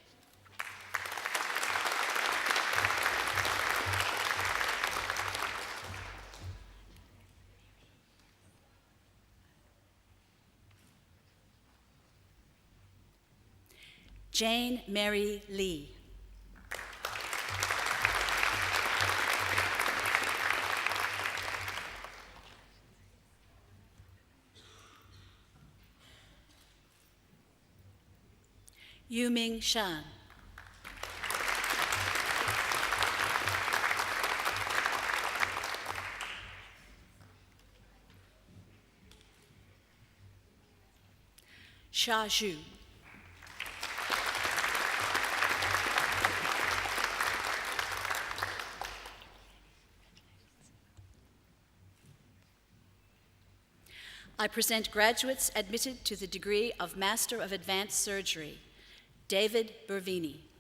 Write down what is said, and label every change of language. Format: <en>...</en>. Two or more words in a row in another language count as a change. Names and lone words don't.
<en>Jane Mary Lee. Yuming Shan. Sha Zhu. I present graduates admitted to the degree of Master of Advanced Surgery, David Bervini.</en>